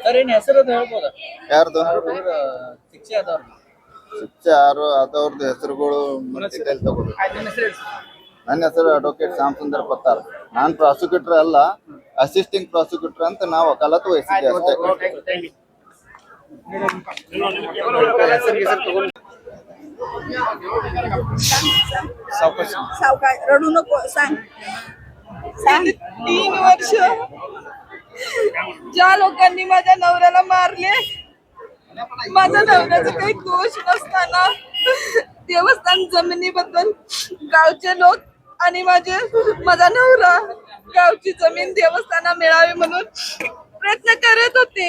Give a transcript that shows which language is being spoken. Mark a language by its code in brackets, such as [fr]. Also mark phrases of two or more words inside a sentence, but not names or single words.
[kn] ಯಾರ್ದು ಶಿಕ್ಷೆ ಯಾರು ಅದವ್ರದ್ದು ಹೆಸರುಗಳು ಡೀಟೇಲ್ ತಗೋಬೇಕು. ನನ್ನ ಹೆಸರು ಅಡ್ವೊಕೇಟ್ ಶ್ಯಾಮಸುಂದರ್ ಪತ್ತಾರ್. ನಾನು ಪ್ರಾಸಿಕ್ಯೂಟರ್ ಅಲ್ಲ, [en] assisting prosecutor [kn] ಅಂತ ನಾವು ವಕಾಲತ್ತು ವಹಿಸಿದ್ದೆ ಅಷ್ಟೇ. [mr] सावकाश रडू नको सांग सांग 3 वर्ष ज्या लोकांनी माझ्या नवऱ्याला मारले, माझ्या नवऱ्याचा काही दोष नसताना देवस्थान जमिनीबद्दल गावचे लोक आणि माझा नवरा गावची जमीन देवस्थाना मिळावी म्हणून प्रयत्न करत होते.